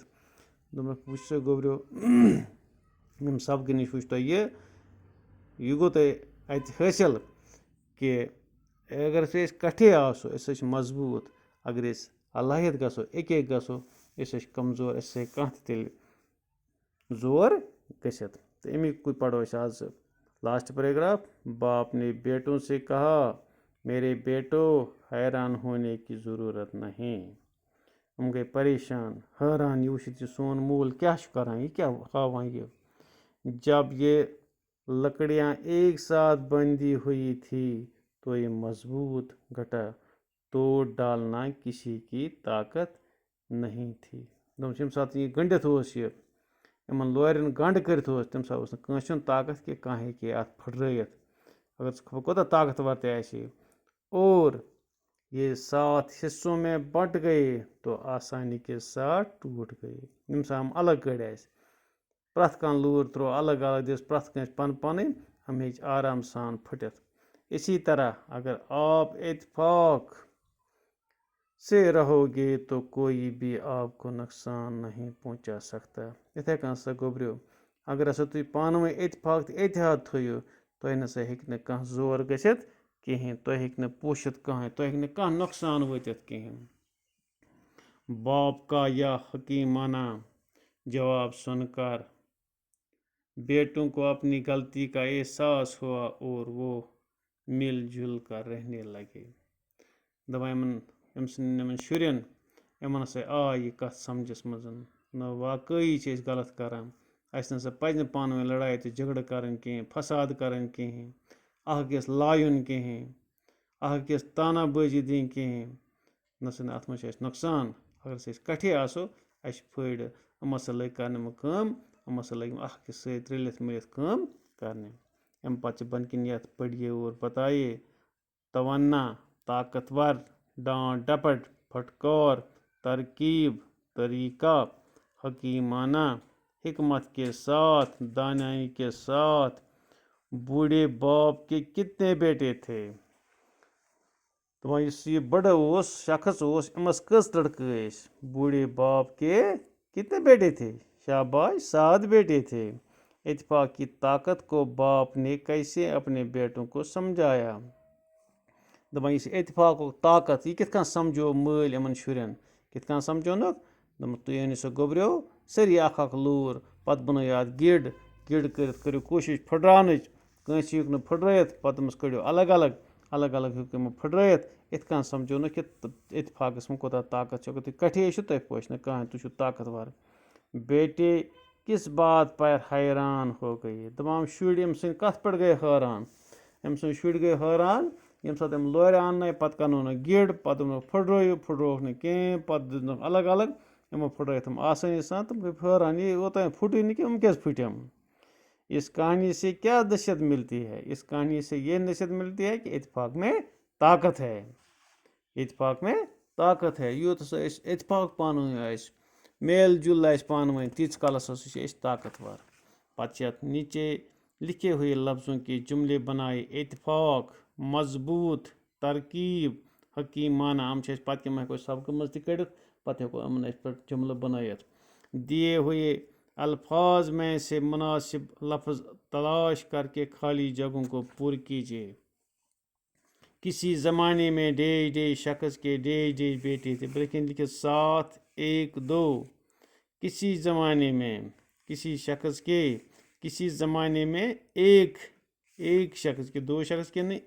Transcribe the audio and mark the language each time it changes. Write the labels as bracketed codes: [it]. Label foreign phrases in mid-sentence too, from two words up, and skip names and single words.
[ks] دوٚپنکھ وٕچھ سا گوٚبریو ییٚمہِ سبقہٕ نِش وٕچھ تۄہہِ یہِ گوٚو تۄہہِ اَتہِ حٲصِل کہِ اگر أسۍ کٹھے آسو أسۍ چھِ مضبوٗط، اگر أسۍ علاحد گژھو اکے گژھو أسۍ چھِ کمزور، أسۍ ہیٚکہِ کانٛہہ تہِ تیٚلہِ زور گٔژھِتھ. تہٕ اَمیُک پرو أسۍ آز [en] last paragraph. [ur] باپ نے بیٹوں سے کہا میرے بیٹو حیران ہونے کی ضرورت نہیں. [ks] یِم گٔے پریشان، حٲران یہِ وٕچھِتھ یہِ سون مول کیٛاہ چھُ کران، یہِ کیٛاہ ہاوان یہِ. [ur] جب یہ لکڑیاں ایک ساتھ بندھی ہوئی تھی تو یہ مضبوط گھٹا توڑ ڈالنا کسی کی طاقت نہیں تھی. [ks] دوٚپُس ییٚمہِ ساتہٕ یہِ گٔنڈِتھ اوس یہِ یِمن لورٮ۪ن گنٛڈ کٔرِتھ اوس تَمہِ ساتہٕ اوس نہٕ کٲنٛسہِ ہُنٛد طاقت کہِ کانٛہہ ہیٚکہِ اَتھ پھٕٹرٲیِتھ اگر سُہ کوٗتاہ طاقتور تہِ آسہِ. [ur] اور یہ 7 حصوں میں بٹ گئے تو آسانی کے ساتھ ٹوٹ گئے. [ks] ییٚمہِ ساتہٕ یِم الگ کٔڑۍ اَسہِ، پرٛٮ۪تھ کانٛہہ لوٗر ترٛوو الگ الگ، دِژ پرٛٮ۪تھ کٲنٛسہِ پنٕنۍ پنٕنۍ، ہم ہیٚچھ آرام سان پھٕٹِتھ. [ur] اسی طرح اگر آپ اتفاق سے رہو گے تو کوئی بھی آپ کو نقصان نہیں پہنچا سکتا. [ks] یِتھَے کٔنۍ ہسا گوٚبریو اگر ہسا تُہۍ پانہٕ ؤنۍ اتفاق تہٕ اتحاد تھٲیِو تۄہہِ نسا ہیٚکہِ نہٕ کانٛہہ زور گٔژھِتھ کِہیٖنۍ، تۄہہِ ہیٚکہِ نہٕ پوٗشِتھ کٕہۭنۍ، تۄہہِ ہیٚکہِ نہٕ کانٛہہ نۄقصان وٲتِتھ کِہیٖنۍ. [ur] باپ کا یا حکیمانہ جواب سن کر بیٹوں کو اپنی غلطی کا احساس ہوا اور وہ مل جل کر رہنے لگے. [ks] دپان أمۍ سٕنٛدٮ۪ن یِمن شُرٮ۪ن یِمن ہسا آے یہِ کتھ سمجھس منٛز نہ واقعی چھِ أسۍ غلط کران، اَسہِ نسا پزِ نہٕ پانہٕ ؤنۍ لڑٲے تہٕ جھگڑٕ کرٕنۍ کِہیٖنۍ، فساد کرٕنۍ کِہیٖنۍ، اکھ أکِس لایُن کِہیٖنۍ، اکھ أکِس تانا بٲزی دِنۍ کِہیٖنۍ. نسا نہٕ اَتھ منٛز چھُ اَسہِ نۄقصان. اگر أسۍ کٹھے آسو اَسہِ چھِ فٲیدٕ. یِم ہسا لٔگۍ کرنہِ یِم کٲم، یِم ہسا لٔگۍ اکھ أکِس سۭتۍ رٔلِتھ مِلِتھ کٲم کرنہِ. اَمہِ پتہٕ چھِ بۄنہٕ کِنۍ یتھ [ur] پڑھیے اور بتائیے. توانا، طاقتور، ڈانٹ ڈپٹ، پھٹکار، ترکیب، طریقہ، حکیمانہ، حکمت کے ساتھ، دانائی کے ساتھ. بوڑھے باپ کے کتنے بیٹے تھے. [ks] دپان یُس یہِ بڑٕ اوس شخص اوس أمِس کٔژ لڑکہٕ ٲسۍ. [ur] بوڑھے باپ کے کتنے بیٹے تھے، شاباش 7 بیٹے تھے. اتفاق کی طاقت کو باپ نے کیسے اپنے بیٹوں کو سمجھایا. [ks] دپان یُس اتفاقُک طاقت یہِ کِتھ کٔنۍ سمجھو مٲلۍ یِمن شُرٮ۪ن، کِتھ کٔنۍ سمجھونکھ. دوٚپمُکھ تُہۍ أنِو سا گوٚبریو سٲری اکھ لوٗر، پتہٕ بنٲیِو اَتھ گِڈ کٔرِتھ کٔرِو کوٗشِش پھٕٹراونٕچ. کٲنٛسہِ ہیوٚک نہٕ پھٕٹرٲیِتھ، پتہٕ دوٚپمَس کٔڑِو الگ الگ، الگ الگ ہیوٚک یِمو پھٕٹرٲیِتھ. یِتھ کٔنۍ سمجھونکھ کہِ اتفاقس منٛز کوٗتاہ طاقت چھُ. اگر تُہۍ کٹھے چھِو تۄہہِ پوش نہٕ کٕہۭنۍ، تُہۍ چھِو طاقتور. [ur] بیٹے کس بات پر حیران ہو گئے. [ks] دپان شُرۍ أمۍ سٕنٛدۍ کتھ پٮ۪ٹھ گٔے حٲران. أمۍ سٕنٛدۍ شُرۍ گٔے حٲران ییٚمہِ ساتہٕ أمۍ لورِ اننٲے، پتہٕ کرنونکھ گِڈ، پتہٕ دوٚپنکھ پھٕٹرٲوُکھ نہٕ کِہیٖنۍ، پتہٕ دِژنکھ الگ الگ. یِمو پھٕٹرٲیِتھ یِم آسٲنی سان. تِم گٔے حٲران یہِ اوٚتام پھُٹٕے نہٕ کینٛہہ، یِم کیٛازِ پھٕٹِم. [ur] اس کہانی سے کیا نصیحت ملتی ہے. اس کہانی سے یہ نصیحت ملتی ہے کہ اتفاق میں طاقت ہے. اتفاق میں طاقت ہے. [ks] یوٗت ہسا أسۍ اتفاق پانہٕ ؤنۍ آسہِ میل جل آس پان ون تیس کالس ہسا طاقتور پتہ یتھ [ur] نیچے لکھے ہوئے لفظوں کے جملے بنائے [ks] اتفاق مضبوط ترکیب حکیمانہ ہم پتہ کم ہیکو سبق مز تہ کڑت پتہ ہیکو امن پہ جملہ بنائت [ur] دیے ہوئے الفاظ میں سے مناسب لفظ تلاش کر کے خالی جگہوں کو پر کیجیے کسی زمانے میں ڈیش ڈیش شخص کے ڈیش ڈیش بیٹے تھے لیکن لکھے 7 1 2 کسی زمانے میں کسی شخص کے کسی زمانے میں ایک شخص کے 2 شخص کے نہیں